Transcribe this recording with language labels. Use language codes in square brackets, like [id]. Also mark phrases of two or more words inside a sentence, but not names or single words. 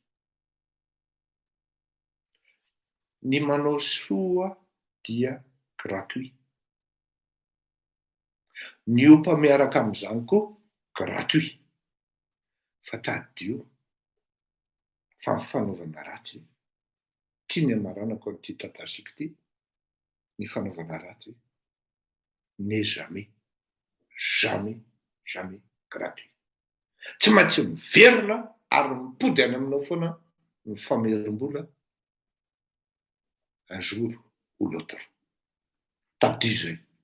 [mg] Ny manao soa dia gratuit. Ny opa miaraka amin'izany koa gratuit. Fa tadio fa ny fanaovana ratsy tiany amaranako an'ity tantasiko ity ny fanaovana ratsy [fr] n'est jamais jamais jamais gratuit. [mg] Tsy maintsy miverina ary mipody any aminao foana ny famerim-bola [fr] un jour ou l'autre. [mg] Tadio zay.